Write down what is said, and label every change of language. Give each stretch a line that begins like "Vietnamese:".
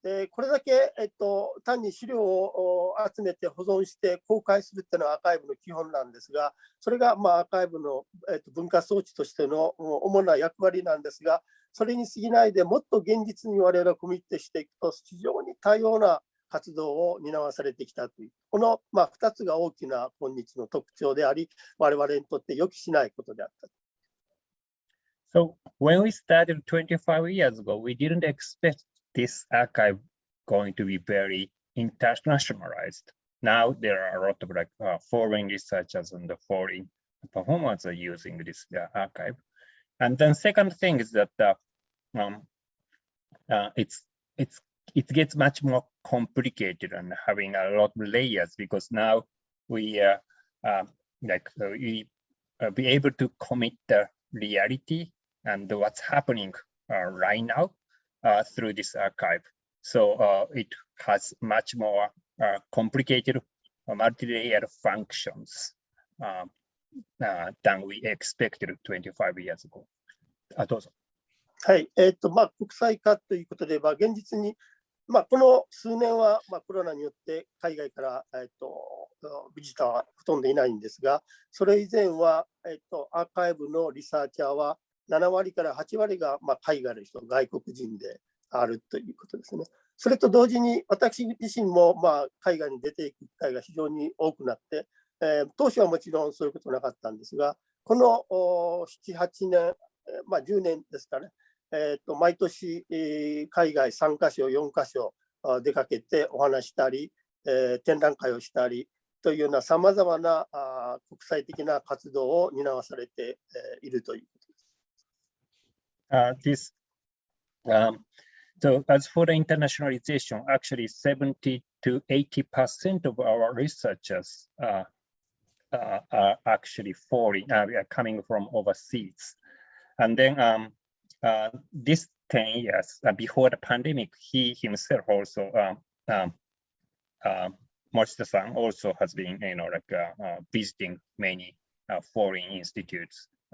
Japanese: これだけ、単に資料を集めて保存して公開するというのはアーカイブの基本なんですが、それがアーカイブの、文化装置としての主な役割なんですが、それに過ぎないでもっと現実に我々がコミットしていくと非常に多様な活動を担わされてきたという、この2つが大きな今日の特徴であり、我々にとって予期しないことであった。
English: So when we started 25 years ago, we didn't expect this archive going to be very internationalized. Now there are a lot of like foreign researchers and the foreign performers are using this archive. And then second thing is that it gets much more complicated and having a lot of layers, because now we be able to commit the reality and what's happening right now through this archive. So it has much more complicated multi-layered functions than we expected 25 years ago.
Japanese: どうぞ。はい、国際化ということで、現実に、この数年は、コロナによって海外から、ビジターはほとんどいないんですが、それ以前は、アーカイブのリサーチャーは7割から8割が、海外の人、外国人であるということですね。それと同時に、私自身も、海外に出ていく機会が非常に多くなって、当初はもちろんそういうことなかったんですが、この7、8年、10年ですかね、毎年、海外3カ所、4カ所出かけてお話したり、展覧会をしたりというようなさまざまな国際的な活動を担わされているということです。
English: So as for the internationalization, actually 70 to 80% of our researchers are actually foreign, are coming from overseas. And then this 10 years before the pandemic, he himself also, Morishita-san also has been, visiting many foreign institutes.